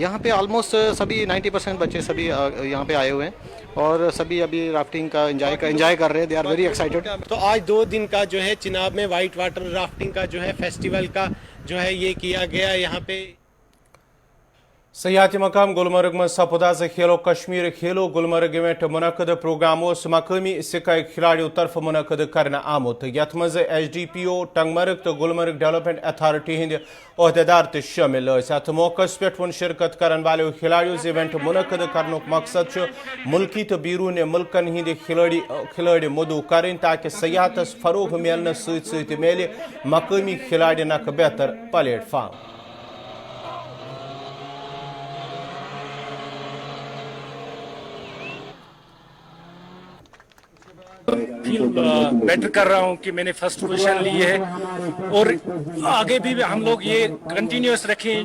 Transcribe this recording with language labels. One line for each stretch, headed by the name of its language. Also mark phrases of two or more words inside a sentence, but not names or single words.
Urdu: یہاں پہ آلموسٹ سبھی 90% بچے سبھی یہاں پہ آئے ہوئے ہیں اور سبھی ابھی رافٹنگ کا انجوائے کر رہے ہیں.
English: They are very excited.
Urdu: تو آج 2 دن کا جو ہے چناب میں
English: white water rafting
Urdu: کا جو ہے فیسٹیول کا جو ہے یہ کیا گیا. یہاں پہ
Kashmiri: سیاحتی مقام گلمرگ میں سپداز کھیلو کشمیر کھیلو گلمرگ ایونٹ منعقد. پروگرام مقامی سکائی کھلاڑیوں طرف منعقد کرنا آمت یت مز SDPO ٹنگمرگ تو گلمرگ ڈیولپمنٹ اتھارٹی ہند عہدیدار تہ شامل. ات موقع پہ ون شرکت کرن والو کھلاڑیوں ایونٹ منعقد کرنک مقصد ملکی تو بیرون ملکن ہند کھلاڑی مدعو کریں تاکہ سیاحتس فروغ ملنے ست مل مقامی کھلاڑین اخ بہتر پلیٹ فارم.
English: feel better
Urdu: کر رہا ہوں کہ میں نے
English: first position
Urdu: لی ہے اور آگے بھی ہم لوگ یہ کنٹینیوس رکھیں.